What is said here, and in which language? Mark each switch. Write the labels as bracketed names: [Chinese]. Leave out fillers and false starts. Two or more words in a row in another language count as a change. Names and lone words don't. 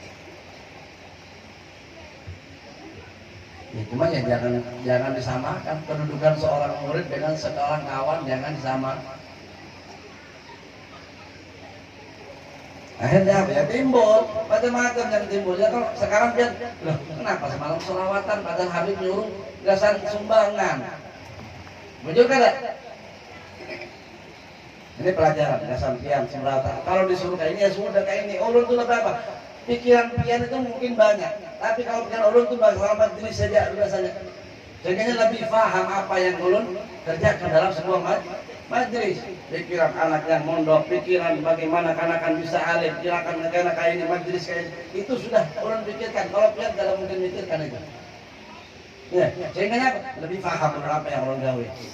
[Indonesian] Ya, cuma ya jangan disamakan kedudukan seorang murid dengan seorang kawan, jangan disamakan. Akhirnya apa ya, timbul macam-macam yang timbul ya. Kalau sekarang dia loh, kenapa semalam selawatan padahal Habib nyuruh gasan sumbangan, betul kan? Ini pelajaran [Banjar] gasan pian [Indonesian] semrata. Kalau disuruh kayak ini ya sudah kayak ini. Ulun itu lebih apa? Pikiran pian itu mungkin banyak, tapi kalau pikiran ulun itu selama diri saja biasanya. Sehingga lebih paham apa yang ulun kerjakan dalam sebuah majlis. Pikiran anak yang mondok, pikiran bagaimana anak bisa alim, pikiran negara kayak ini, majlis kayak ini, itu sudah ulun pikirkan. Kalau pian tidak mungkin mikirkan itu. Ya, sehingga lebih paham apa yang ulun gawe.